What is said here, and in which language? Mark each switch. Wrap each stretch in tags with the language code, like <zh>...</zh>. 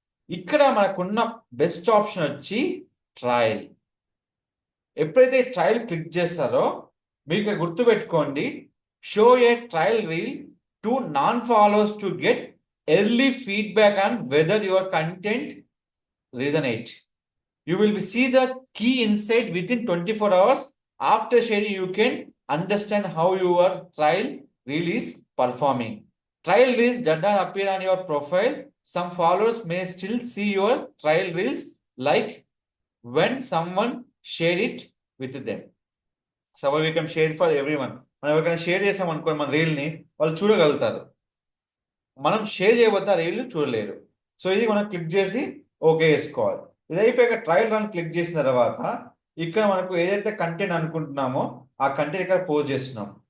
<te>ఇక్కడ మనకున్న best option వచ్చి ట్రయల్. ఎప్పుడైతే ట్రయల్ క్లిక్ చేస్తారో మీకు గుర్తుపెట్టుకోండి.</te> <en>Show a trial reel to non followers to get early feedback on whether your content resonate. You will see the key insight within 24 hours. After sharing, you can understand how your trial reel is performing. Trial reels does not appear on your profile. Some followers may still see your trial reels like when someone share it with them. So we can share for everyone.</en> <te>మనం ఎవరికైనా share చేసామనుకోండి మన రీల్‌ని వాళ్ళు చూడగలుగుతారు. మనం share చేయకపోతే ఆ reel చూడలేరు. సో, ఇది మనం క్లిక్ చేసి ఓకే చేసుకోవాలి. ఇది అయిపోయాక ట్రయల్ రన్ క్లిక్ చేసిన తర్వాత ఇక్కడ మనకు ఏదైతే కంటెంట్ అనుకుంటున్నామో ఆ కంటెంట్ ఇక్కడ పోస్ట్ చేస్తున్నాం.</te>